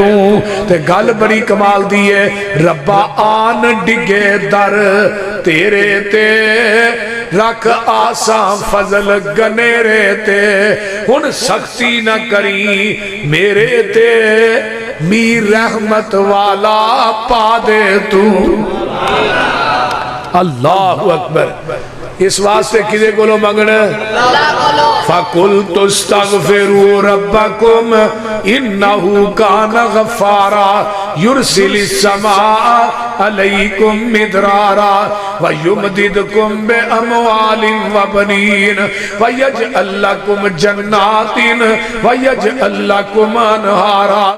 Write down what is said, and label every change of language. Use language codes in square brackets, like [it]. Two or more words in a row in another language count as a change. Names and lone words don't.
[pa] تے گل بڑی کمال دی ہے، ربا آن ڈگے در تیرے تے رکھ آسا فضل گنیرے تے، ہن سختی نہ کری میرے تے میر رحمت والا پا دے تو. [ar] الله أكبر. [pa] اس واسطے کدے کولو منگنا? [ar] فقل تستغفروا ربكم إنه كان غفارا يرسل السماء عليكم مدرارا ويمددكم بأموال وبنين ويجعل لكم جنات ويجعل لكم أنهارا.